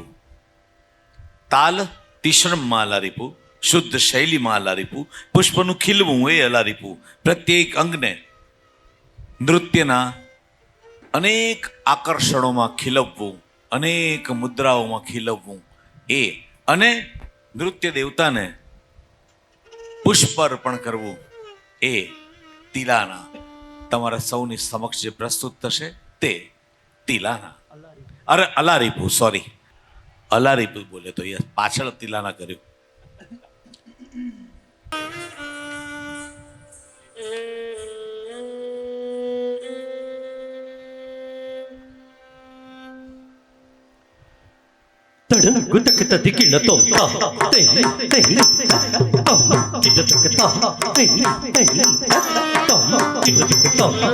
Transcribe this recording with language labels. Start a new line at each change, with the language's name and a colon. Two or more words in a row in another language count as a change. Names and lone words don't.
Gujarati: તાલ તીક્ષ્ણમાં અલારીપુ, શુદ્ધ શૈલીમાં અલારીપુ, પુષ્પનું ખીલવું એ અલારીપુ, પ્રત્યેક અંગને નૃત્યના અનેક આકર્ષણોમાં ખીલવવું, અનેક મુદ્રાઓમાં ખીલવવું એ, અને નૃત્ય દેવતાને પુષ્પ અર્પણ કરવું એ તિલાના. તમારા સૌની સમક્ષ જે પ્રસ્તુત થશે તે તિલાના, અરે અલારીપુ, સોરી અલારીપુ બોલે તો એ પાછળ તિલાના કર્યું. गुतक तदिकिण तोम ता ते ते तम किटक ता ते ते तम किटक ता